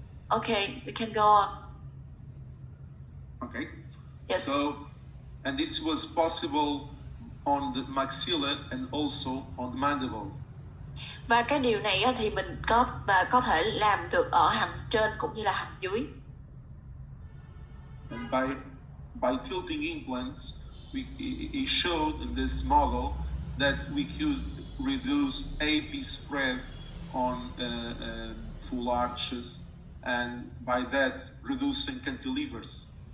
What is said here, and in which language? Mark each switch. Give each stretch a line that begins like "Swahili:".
English: Okay, we can go on. okay. Yes. So, and this was possible on the maxilla and also on the mandible.
Vietnamese: Và cái điều này á, thì mình có thể làm được ở hàm trên cũng như là hàm dưới.
English: And by tilting implants, he showed in this model that we could reduce AP spread on full arches, and by that reducing cantilevers.